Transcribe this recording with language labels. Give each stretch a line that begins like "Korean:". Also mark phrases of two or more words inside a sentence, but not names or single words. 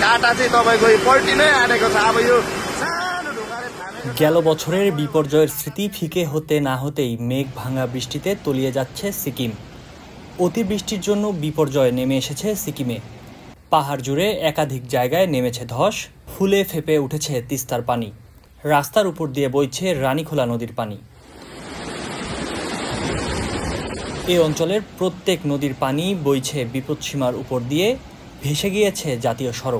Nepali: बाटा चाहिँ तपाईको पल्टिनै आँटेको छ। अब यो सानो ढुङ्गाले थामेको।
Bangla: গেল বছরের বিপর্যয়ের স্মৃতি ফিকে হতে না হতেই মেঘ ভাঙা বৃষ্টিতে তলিয়ে যাচ্ছে সিকিম। অতিবৃষ্টির জন্য বিপর্যয় নেমে এসেছে সিকিমে। পাহাড় জুড়ে একাধিক জায়গায় নেমেছে ধস, ফুলে ফেপে উঠেছে তিস্তার পানি। রাস্তার উপর দিয়ে বইছে রানীখোলা নদীর পানি। এই অঞ্চলের প্রত্যেক নদীর পানি বইছে বিপদসীমার উপর দিয়ে, ভেসে গিয়েছে জাতীয় সড়ক।